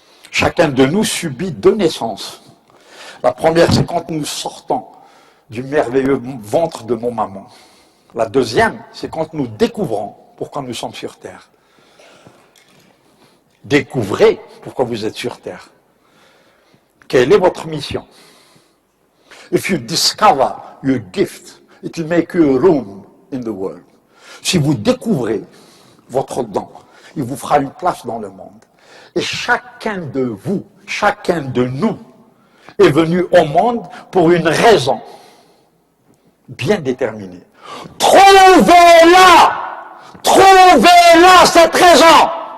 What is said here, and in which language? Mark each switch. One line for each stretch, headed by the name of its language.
French: Chacun de nous subit 2 naissances. La première, c'est quand nous sortons du merveilleux ventre de nos mamans. La deuxième, c'est quand nous découvrons pourquoi nous sommes sur Terre. Découvrez pourquoi vous êtes sur Terre. Quelle est votre mission?
English: If you discover your gift, it will make you a room in the world.
French: Si vous découvrez votre don, il vous fera une place dans le monde. Et chacun de vous, chacun de nous, est venu au monde pour une raison bien déterminée. Trouvez-la! Trouvez-la, cette raison!